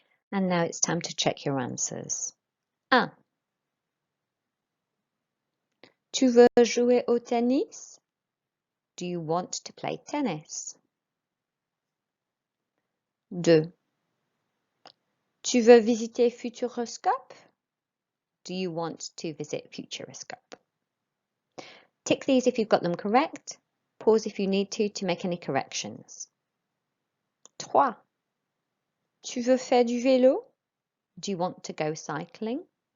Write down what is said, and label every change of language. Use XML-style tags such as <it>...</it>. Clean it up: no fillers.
<en>And now it's time to check your answers. 1.</en> <fr>Tu veux jouer au tennis?</fr> <en>Do you want to play tennis? 2.</en> <fr>Tu veux visiter Futuroscope?</fr> <en>Do you want to visit Futuroscope? Tick these if you've got them correct. Pause if you need to make any corrections. 3.</en> <fr>Tu veux faire du vélo?</fr> <en>Do you want to go cycling?</en>